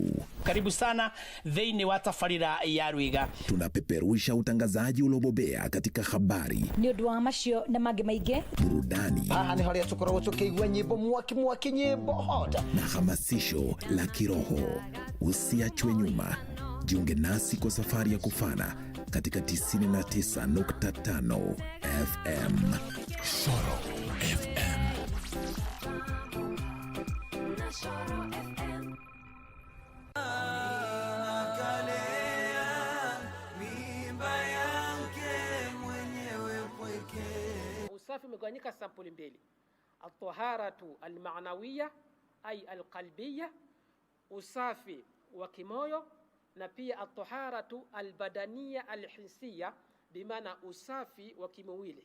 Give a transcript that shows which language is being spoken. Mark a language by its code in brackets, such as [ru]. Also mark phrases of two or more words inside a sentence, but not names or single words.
[sw] Karibu sana [ki] thĩinĩ wa tabarĩra ya Rwiga. [sw] Tunapeperusha utangazaji uliobobea katika habari, [ki] nĩ ũndũ wa macio na mangĩ maingĩ, [sw] burudani, [ki] nĩ harĩa tũkoragwo tũkĩigua nyĩmbo mwaki nyĩmbo hota, [sw] na hamasisho la kiroho. Usiachwe nyuma. Jiunge nasi kwa safari ya kufana katika 99.5 FM. Soro FM. Usafi umegawanyika sampuli mbili: [ar] الطهارة المعنوية أي القلبية, [sw] usafi wa kimoyo, na pia [ar] الطهارة البدنية الحسية, [sw] bimaana usafi wa kimwili.